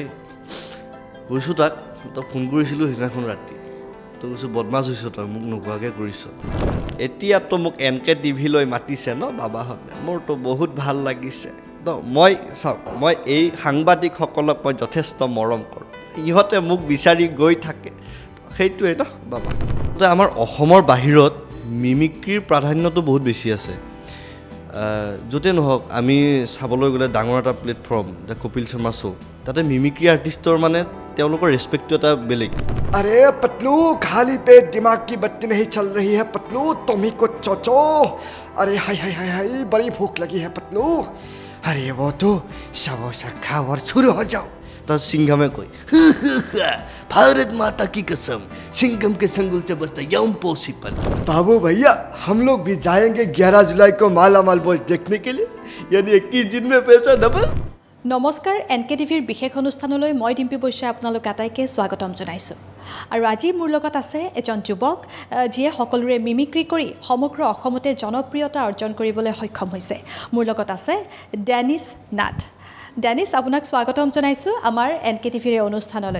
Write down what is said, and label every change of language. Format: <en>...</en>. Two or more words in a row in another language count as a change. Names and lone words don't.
<as>কৈছোঁ তাক তই ফোন কৰিছিলোঁ সেইদিনাখন ৰাতি তো কৈছোঁ বদমাছ হৈছ তই মোক নোকোৱাকৈ কৰিছ এতিয়াতো মোক এনকে টিভিলৈ মাতিছে ন বাবাহঁতে মোৰতো বহুত ভাল লাগিছে ন মই চাওক মই এই সাংবাদিকসকলক মই যথেষ্ট মৰম কৰোঁ ইহঁতে মোক বিচাৰি গৈ থাকে সেইটোৱে ন বাবা তো আমাৰ অসমৰ বাহিৰত মিমিক্ৰিৰ প্ৰাধান্যটো বহুত বেছি আছে য'তে নহওক আমি চাবলৈ গ'লে ডাঙৰ এটা প্লেটফৰ্ম যে কপিল শৰ্মা শ্ব' তাতে মিমিক্ৰি আৰ্টিষ্টৰ মানে তেওঁলোকৰ ৰেচপেক্টটো এটা বেলেগ</as> <hi>अरे पतलू खाली पेट दिमाग की बत्ती नहीं चल रही है पतलू तुम ही कुछ सोचो अरे हाय हाय हाय हाय बड़ी भूख लगी है पतलू अरे वो तो समोसा खाओ और शुरू हो जाओ तो सिंघमे कोई भारत माता की कसम सिंघम के संगुल से बचता इम्पॉसिबल बाबू भैया हम लोग भी जाएंगे 11 जुलाई को माला माल बॉयज देखने के लिए यानी 21 दिन में पैसा डबल</hi> <as>নমস্কাৰ এনকে টিভিৰ বিশেষ অনুষ্ঠানলৈ মই ডিম্পী বৈশ্যই আপোনালোক আটাইকে স্বাগতম জনাইছোঁ আৰু আজি মোৰ লগত আছে এজন যুৱক যিয়ে সকলোৰে মিমিক্ৰি কৰি সমগ্ৰ অসমতে জনপ্ৰিয়তা অৰ্জন কৰিবলৈ সক্ষম হৈছে মোৰ লগত আছে ডেনিছ নাথ ডেনিছ আপোনাক স্বাগতম জনাইছোঁ আমাৰ এনকে টিভিৰ অনুষ্ঠানলৈ</as>